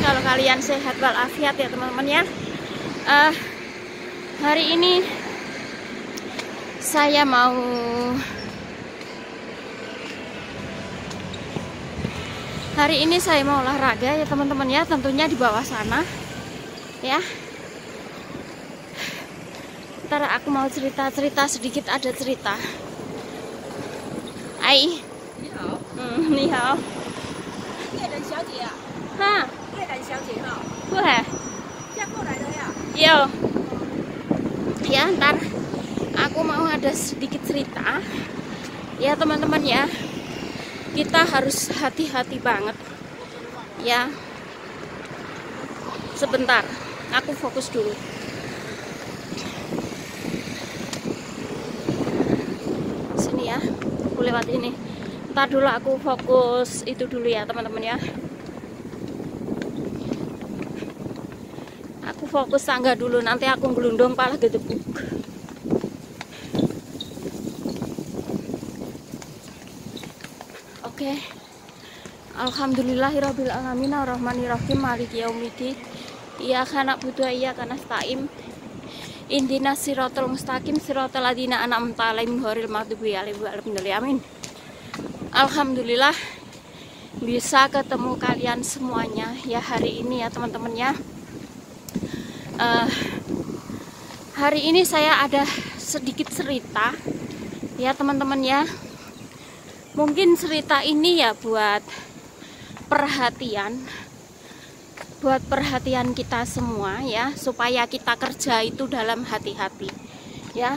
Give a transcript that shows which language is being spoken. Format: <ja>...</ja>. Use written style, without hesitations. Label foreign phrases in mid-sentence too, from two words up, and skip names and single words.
<id>Kalau kalian sehat walafiat ya teman-teman ya. Hari ini saya mau olahraga ya teman-teman ya, tentunya di bawah sana ya. Ntar aku mau cerita sedikit, ada cerita.</id> <zh>哎，你好。你好. 叶人小姐啊， Ha, 叶人小姐哈，</zh> <id>boleh?</id> <zh>嫁过来的呀。 Yo.</zh> <id>Ya, ntar aku mau ada sedikit cerita. Ya teman-teman ya. Kita harus hati-hati banget. Ya. Sebentar, aku fokus dulu. Sini ya. Aku lewat ini. Ntar dulu aku fokus itu dulu ya teman-teman ya. Aku fokus tangga dulu, nanti aku gelundung pala gedebuk. Oke.</id> <ar>الحمد لله رب العالمين الرحمن الرحيم مالك يوم الدين. إياك نعبد وإياك نستعين. اهدنا الصراط المستقيم صراط الذين أنعمت عليهم غير المغضوب عليهم ولا الضالين.</ar> <id>Amin. Alhamdulillah bisa ketemu kalian semuanya ya hari ini ya teman-teman ya. Hari ini saya ada sedikit cerita ya teman-teman ya. Mungkin cerita ini ya buat perhatian kita semua ya, supaya kita kerja itu dalam hati-hati ya.</id>